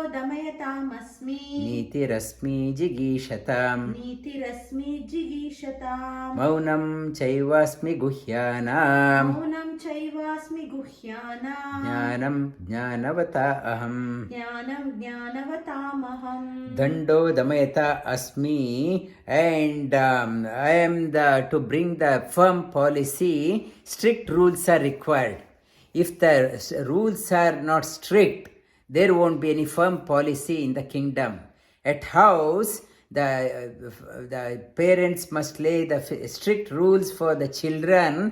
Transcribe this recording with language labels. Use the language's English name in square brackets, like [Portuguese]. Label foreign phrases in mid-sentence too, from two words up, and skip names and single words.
[Sanskrit] Nitirasmi Jigishatam. Maunam Chaivasmi Guhyanam. Jnanam Jnanavata Aham. Dando Damayata Asmi. [English] And I am to bring the firm policy. Strict rules are required. If the rules are not strict, there won't be any firm policy in the kingdom. At house, the parents must lay the strict rules for the children.